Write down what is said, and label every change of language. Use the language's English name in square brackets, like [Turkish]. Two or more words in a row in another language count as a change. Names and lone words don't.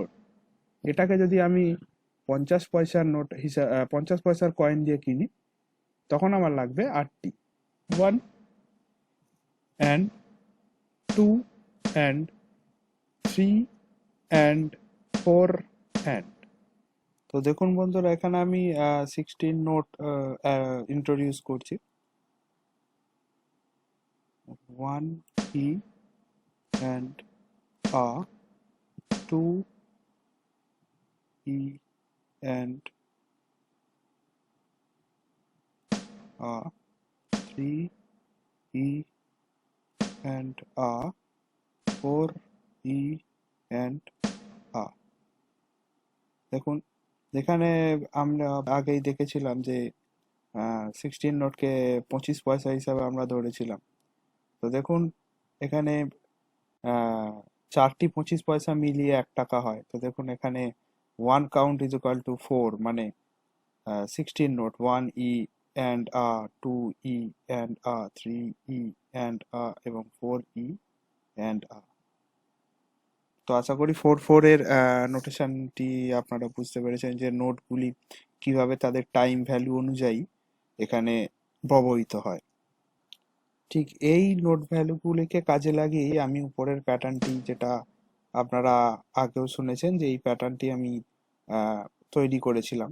[Bangla] এটাকে যদি আমি 50 পয়সার নোট হিসাবে 50 পয়সার কয়েন দিয়ে কিনি তখন আমার লাগবে 8টি, [English] 1 and 2 and 3 and 4 and। [Bangla] তো দেখুন বন্ধুরা এখানে আমি 16 নোট ইন্ট্রোডিউস করছি। [English] 1 e and a, 2 e and a, 3 e and a, 4 e and a। [Bangla] দেখুন যেখানে আমরা আগেই দেখেছিলাম যে 16 নোটকে 25 পয়সা হিসাবে আমরা ধরেছিলাম। তো দেখুন এখানে 4টি 25 পয়সা মিলিয়ে 1 টাকা হয়। তো দেখুন এখানে 1 [English] count is equal to 4, [Bangla] মানে 16 নোট [English] 1 e and a, 2 e and a, 3 e and a [Bangla] এবং [English] 4 e and a. [Bangla] তো আশা করি 4/4 এর নোটেশনটি আপনারা বুঝতে পেরেছেন যে নোটগুলি কিভাবে তাদের টাইম ভ্যালু অনুযায়ী এখানে ব্যবহৃত হয়। ঠিক এই নোট ভ্যালুগুলিকে কাজে লাগিয়ে আমি উপরের প্যাটার্নটি, যেটা আপনারা আগেও শুনেছেন যে এই প্যাটার্নটি আমি তৈরি করেছিলাম।